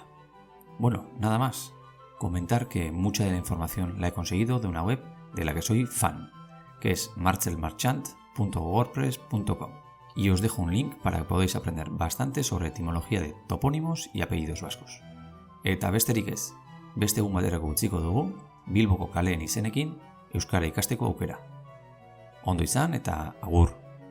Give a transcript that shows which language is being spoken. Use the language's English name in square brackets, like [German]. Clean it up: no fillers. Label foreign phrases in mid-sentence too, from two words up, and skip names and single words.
[Spanish] Bueno, nada más. Comentar que mucha de la información la he conseguido de una web de la que soy fan, que es marcelmarchant.wordpress.com. Y os dejo un link para que podáis aprender bastante sobre etimología de topónimos y apellidos vascos. [Basque] Eta besterik ez, beste egun baterako utziko dugu, Bilboko kaleen izenekin euskara ikasteko aukera. Ondo izan eta agur!